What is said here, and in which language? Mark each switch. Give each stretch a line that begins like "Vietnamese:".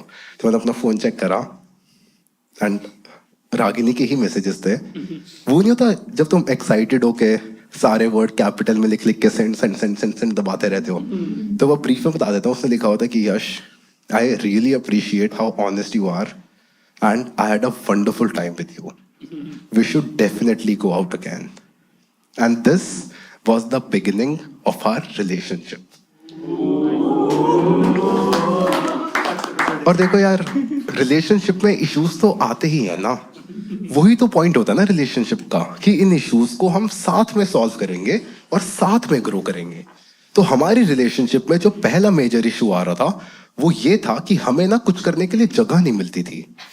Hindi: तो मैंने अपना फोन चेक करा एंड रागिनी के ही मैसेजेस थे। वो नहीं होता जब तुम एक्साइटेड हो के सारे वर्ड कैपिटल में लिख लिख के send send send send send दबाते रहते हो। तो वो ब्रीफ में बता देता हूँ, उसने लिखा होता कि यश,
English: I really appreciate how honest you are and I had a wonderful time with you. We should definitely go out again. And this was the beginning of our relationship.
Hindi: और देखो यार, रिलेशनशिप में इश्यूज तो आते ही है ना, वही तो पॉइंट होता है ना रिलेशनशिप का, कि इन इश्यूज को हम साथ में सॉल्व करेंगे और साथ में ग्रो करेंगे. तो हमारी रिलेशनशिप में जो पहला मेजर इशू आ रहा था वो ये था कि हमें ना कुछ करने के लिए जगह नहीं मिलती थी.